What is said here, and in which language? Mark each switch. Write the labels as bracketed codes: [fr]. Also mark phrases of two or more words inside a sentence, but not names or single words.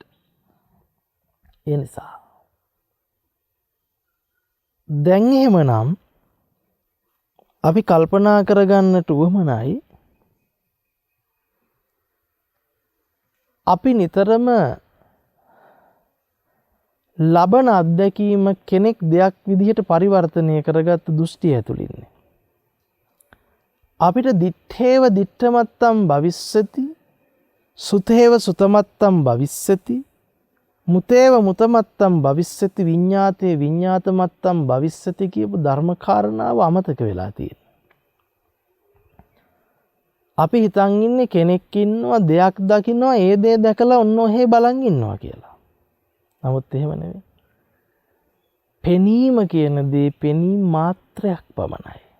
[si] ඒ නිසා දැන් එහෙමනම් අපි කල්පනා කරගන්නට උවමනයි අපි නිතරම ලබන අත්දැකීම කෙනෙක් දෙයක් විදිහට පරිවර්තනය කරගත් දෘෂ්ටිය ඇතුළින්නේ. [pi] අපිට දිත්තේව දිත්තමත්තම් භවිස්සති සුතේව සුතමත්තම් භවිස්සති මුතේව මුතමත්තම් භවිස්සති විඤ්ඤාතේ විඤ්ඤාතමත්තම් භවිස්සති [si] කියපු ධර්ම කාරණාව අමතක වෙලා තියෙනවා. අපි හිතන් ඉන්නේ කෙනෙක් ඉන්නවා දෙයක් දකින්නවා ඒ දේ දැකලා ඔන්න ඔහේ බලන් ඉන්නවා කියලා. නමුත් එහෙම නෙවෙයි. පෙනීම කියන දේ පෙනීම මාත්‍රයක් පමණයි.